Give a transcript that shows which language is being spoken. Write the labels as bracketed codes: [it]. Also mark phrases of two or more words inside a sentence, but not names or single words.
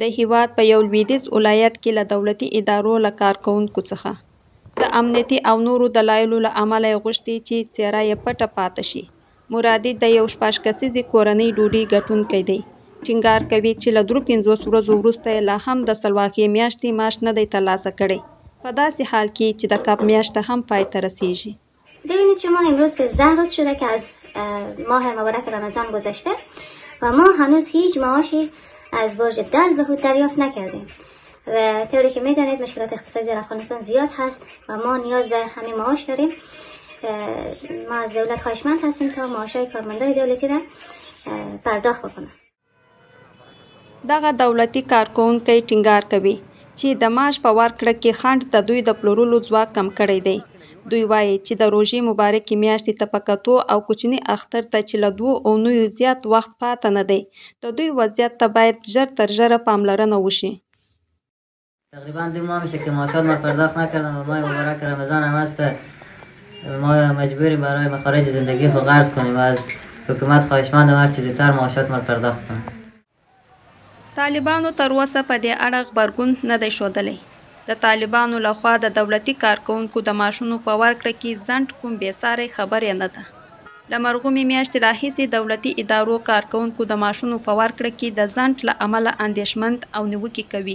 [ps] د هیواد په یو لویدیځ ولایت کې له دولتي ادارو له کارکوونکو څخه د امنیتي او نورو دلایلو له امله یې غوښتي چې څېره یې پټه پاتې شي. مرادي د یو 6 کسیزې کورنۍ ډوډۍ ګټونکی دی. ټینګار کوي چې له 53 ورځو وروسته یې لا هم د سلواکۍ میاشتې معاش نه دی ترلاسه کړی. په داسې حال کې چې د کب میاشته هم پای ته رسیږي. [fa] ببینید شما امروز 13 روز شده که از ماه مبارک رمضان گذشته و ما هنوز هیچ معاشی از برج بدیل بهود دریافت نکردیم و طوری که میدانید مشکلات اقتصادی در افغانستان زیاد هست و ما نیاز به همین معاش داریم ما از دولت خواهشمند هستیم تا معاشای کارمندای دولتی را پرداخت بکنه. [ps] دغه دولتي کارکونکي ټینګار کوي چې د معاش په ورکړه کې خنډ د دوی د پلورلو ځواک کم کړی دی. دوی وایي چې د روژې مبارکې میاشتې ته په کتو او کوچني اختر ته چې له 2 اونیو زیات وخت پاته نه دی، د دوی وضعیت ته باید ژر تر ژره پاملرنه وشي. [fa] تقریبا 2 ماه میشه که معاشات ما پرداخت نکردم و ماه مبارک رمضان هم هست. ما مجبوریم برای مخارج زندگی خود قرض کنیم و از حکومت خواهشمندم هر چیزی تر معاشات ما پرداخت کنیم. [ps] طالبانو تر اوسه په دې اړه غبرګون نه دی ښودلی. د طالبانو لخوا د دولتي کارکوونکو د معاشونو په ورکړه کې ځنډ کوم بېساری خبرې نه ده. له مرغومې میاشتې راهیسې دولتي ادارو کارکوونکو د معاشونو په ورکړه کې د ځنډ له امله اندېښمند او نیوکې کوي.